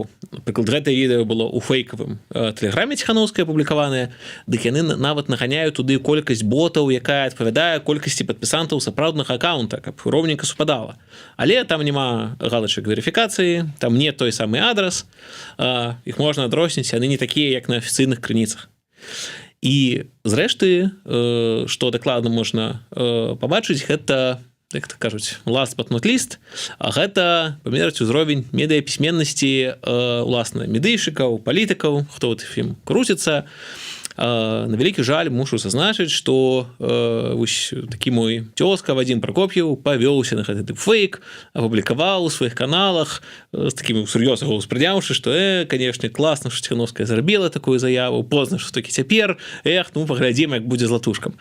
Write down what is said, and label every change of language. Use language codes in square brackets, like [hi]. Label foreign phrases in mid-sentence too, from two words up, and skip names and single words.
[be] Напрыклад, гэтае відэо было ў фейкавым тэлеграме Ціхановскай апублікаванае, дык яны нават наганяюць туды колькасць ботаў, якая адпавядае колькасці падпісантаў сапраўднага акаунта, каб роўненька супадала. Але там няма галачак верыфікацыі, там не той самы адрас, іх можна адрозніць, яны не такія, як на афіцыйных крыніцах. І зрэшты, што дакладна можна пабачыць, гэта, як то кажуць, [en] last but not least, [be] а гэта памераць узровень медыяпісьменнасці уласна медыйшыкаў, палітыкаў, хто ў тым круціцца. На вялікі жаль, мушу зазначыць, што такі мой цёзка Вадзім Пракоп'еў павёўся на гэты дыпфейк, апублікаваў у сваіх каналах, з такім сур'ёзна яго ўспрыняўшы, што канешне, класна, што Ціхановская зрабіла такую заяву, позна, што такі цяпер, ну, паглядзім, як будзе з латушкам.